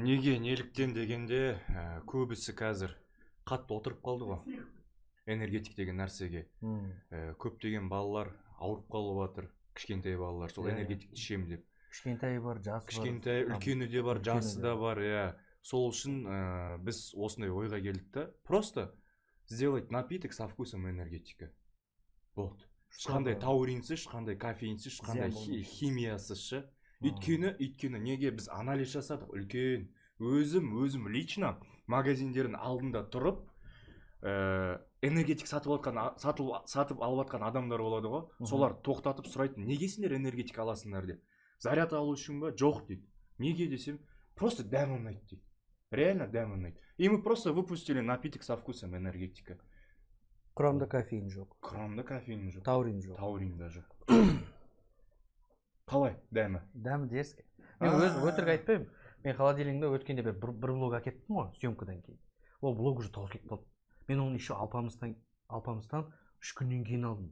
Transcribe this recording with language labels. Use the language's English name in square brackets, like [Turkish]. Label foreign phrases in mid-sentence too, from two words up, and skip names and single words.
[Kazakh] Неге, неліктен дегенде көбісі қазір қатты отырып қалды ғой энергетик деген нәрсеге. Көптеген балалар ауырып қалып жатыр, кішкентай балалар сол энергетикті ішемін деп. Кішкентай бар, жасы бар. Кішкентай, үлкені де бар, жасы да бар, иә. Сол үшін біз осындай ойға келдік та, [Russian] просто сделать напиток со вкусом энергетика. [Kazakh] Болды. Ешқандай тауринсіз, ешқандай кофеинсіз, ешқандай химиясыз шы. Өйткені неге біз анализ жасадық, үлкен. Өзім лично магазиндердің алдында тұрып, энергетик сатып алып атқан адамдар болады ғой. Солар тоқтатып сұрайтын, неге сендер энергетик аласыңдар деп. Заряд алу үшін ба? Жоқ дейді. Неге десем, просто дәм ұнайды дейді. Реально дәм ұнайды. [Russian] И мы просто выпустили напиток со вкусом энергетика. [Kazakh] Құрамда кофеин жоқ. Құрамда кофеин жоқ. Таурин жоқ. Таурин да жоқ. Қалай дәмі? Дәмі дерзкий. Мен өз өтірік айтпаймын. Мен холодильнигімде өткенде бір блог әкеттім ғой, съемкадан кейін. Ол блог уже таусылып қалды. Мен оны еще алпамыстан 3 күннен кейін алдым.